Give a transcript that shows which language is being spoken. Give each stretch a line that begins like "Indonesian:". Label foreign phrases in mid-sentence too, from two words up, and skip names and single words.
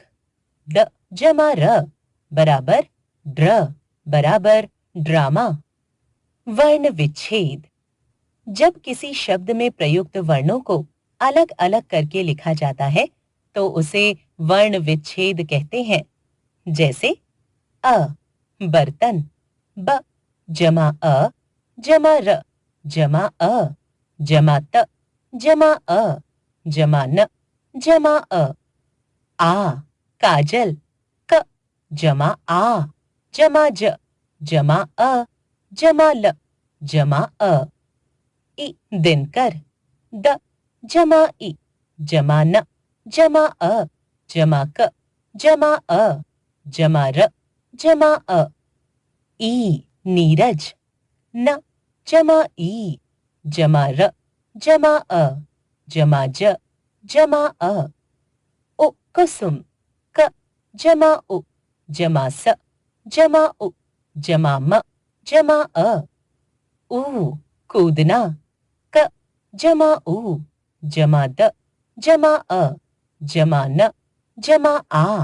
Hindi: ड जमा र बराबर ड्र बराबर ड्रामा। वर्ण विच्छेद। जब किसी शब्द में प्रयुक्त वर्णों को अलग अलग करके लिखा जाता है, तो उसे वर्ण विच्छेद कहते हैं। जैसे अ बर्तन। ब जमा अ जमा र जमा अ जमा त जमा अ जमा न जमा अ। आ काजल। क जमा आ जमा ज जमा अ जमा ल जमा अ। इ दिनकर। द जमा इ जमा न जमा अ जमा क जमा अ जमा र जमा अ। ई नीरज। न जमा ई जमा र जमा अ जमा ज जमा अ। उ कुसुम। क जमा उ जमा स जमा उ जमा म जमा अ। ऊ कूदना। क जमा ऊ जमा द जमा अ जमा न जमा आ।